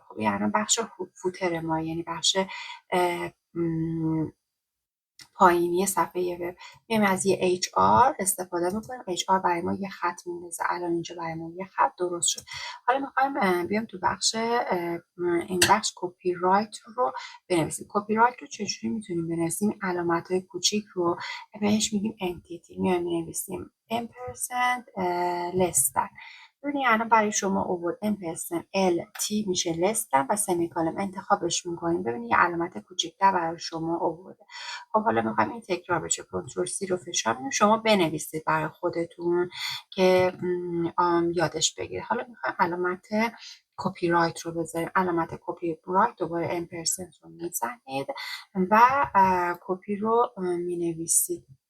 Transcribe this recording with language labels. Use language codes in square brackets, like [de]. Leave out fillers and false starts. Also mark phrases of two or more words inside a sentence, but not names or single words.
[fa] خب یعنی بخش فوتر ما یعنی بخش پایینی صفحه وب میایم از یه HR استفاده میکنیم. HR برای ما یه خط میندازه. الان اینجا برای ما یه خط درست شد. حالا میخوایم بیام تو بخش این بخش کپی رایت رو بنویسیم. کپی رایت رو چجوری میتونیم بنویسیم؟ علامت های کوچیک رو بهش میگیم انتیتی. میایم مینویسیم [en] ampersand less than. [fa] ببینید الان برای شما اوورد [en] ampersand LT [fa] میشه [en] less than [fa] و سمیکالن انتخابش میکنیم. ببینید یه علامت کوچیک‌تر برای شما اوورده. خب حالا میخوایم این تکرار بشه. کنترل سی رو فشار میدیم. شما بنویسید برای خودتون که یادش بگیره. حالا میخوایم علامت کپی رایت رو بذاریم. علامت کپی رایت دوباره امپرسنت رو میزنید و کپی رو مینویسید.